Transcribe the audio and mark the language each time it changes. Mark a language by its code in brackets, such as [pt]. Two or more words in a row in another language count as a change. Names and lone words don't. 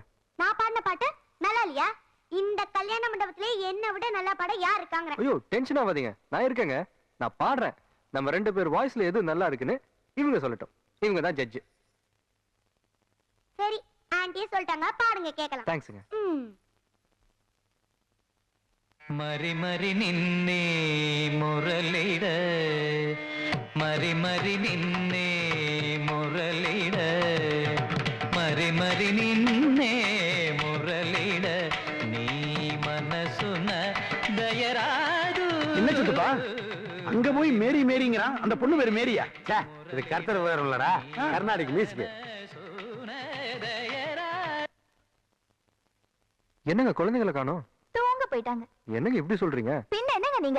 [ta] நான் பாடின பாட்டு நல்லா இல்லையா? இந்த கல்யாண மண்டபத்திலே என்ன விட நல்லா பாட யார் இருக்காங்க? ஐயோ, டென்ஷன் ஆகாதீங்க, நான் இருக்கேங்க. நான் பாடுறேன். நம்ம 2 பேர் வாய்ஸ்ல எது நல்லா இருக்குன்னு இவங்க சொல்லட்டும். இவங்க தான் ஜட்ஜ். சரி, ஆன்ட்டி சொல்லிட்டாங்க, பாடுங்க கேக்கலாம். தேங்க்ஸ்ங்க. [te] మరి మరి నిన్నే మొరలిడ మరి మరి నిన్నే మొరలిడ మరి మరి నిన్నే మొరలిడ నీ మనసున దయరాదు. [ta] என்ன சித்தப்பா, அங்க போய் மேரி மேரிங்கறான். அந்த பொண்ணு பேரு மேரியா? ச்சே, இது கர்த்தர் வேற இல்லடா, கர்நாடிக் மியூசிக். என்னங்க குழந்தைகளை காணோம்? தூங்க போயிட்டாங்க. என்னங்க இப்படி சொல்றீங்க? பின்ன என்னங்க நீங்க?